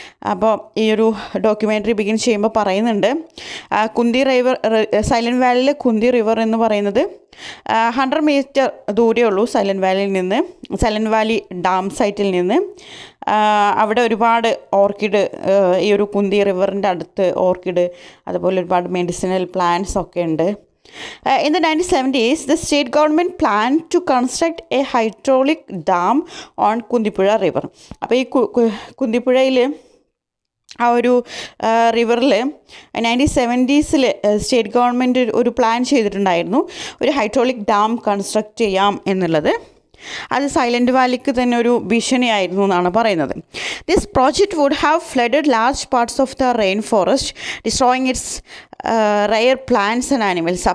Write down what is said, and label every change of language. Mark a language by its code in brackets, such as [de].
[ml] അപ്പോൾ ഈ ഒരു ഡോക്യുമെൻ്ററി ബിഗിൻ ചെയ്യുമ്പോൾ പറയുന്നുണ്ട്, Kunti river, silent വാലിയിലെ Kunti river എന്ന് പറയുന്നത് 100 മീറ്റർ ദൂരമേ ഉള്ളൂ സൈലൻറ്റ് വാലിയിൽ നിന്ന്, സൈലൻറ്റ് വാലി ഡാം സൈറ്റിൽ നിന്ന്. അവിടെ ഒരുപാട് ഓർക്കിഡ്, ഈ ഒരു കുന്തി റിവറിൻ്റെ അടുത്ത് ഓർക്കിഡ്, അതുപോലെ ഒരുപാട് മെഡിസിനൽ പ്ലാന്റ്സ് ഒക്കെ ഉണ്ട്. [en] In the 1970s, the state government planned to construct a hydraulic dam on Kundipuzha River. [ml] അപ്പോൾ ഈ കുന്തിപ്പുഴയിൽ ആ ഒരു റിവറിൽ 1970s സ്റ്റേറ്റ് ഗവൺമെൻറ് ഒരു പ്ലാൻ ചെയ്തിട്ടുണ്ടായിരുന്നു, ഒരു ഹൈഡ്രോളിക് ഡാം കൺസ്ട്രക്റ്റ് ചെയ്യാം എന്നുള്ളത്. അത് സൈലൻറ്റ് വാലിക്ക് തന്നെ ഒരു ഭീഷണിയായിരുന്നു എന്നാണ് പറയുന്നത്. [en] This project would have flooded large parts of the rain forest, destroying its rare plants and animals.